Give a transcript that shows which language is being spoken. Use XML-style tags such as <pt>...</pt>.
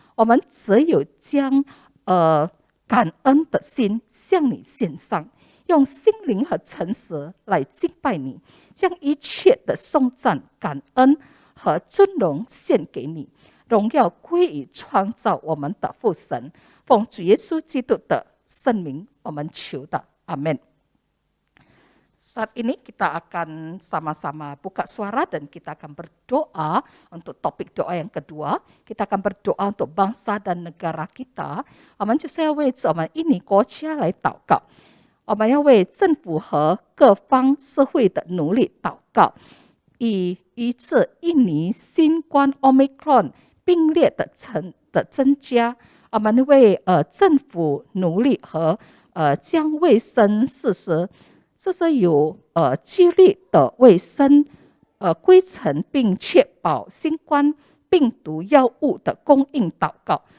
<zh>我们只有将感恩的心向你献上，用心灵和诚实来敬拜你，将一切的颂赞、感恩和尊荣献给你，荣耀归于创造我们的父神。奉主耶稣基督的圣名，我们求的，阿们。</zh> <id>Saat ini kita akan sama-sama buka suara dan kita akan berdoa untuk topik doa yang kedua. Kita akan berdoa untuk bangsa dan negara kita.</id> <zh>我们就是要为我们印尼国家来祷告，我们要为政府和各方社会的努力祷告，以致印尼新冠 Omicron 病例的增加，我们为政府努力和将卫生事实有纪律的卫生规程，并确保新冠病毒药物的供应祷告。</zh>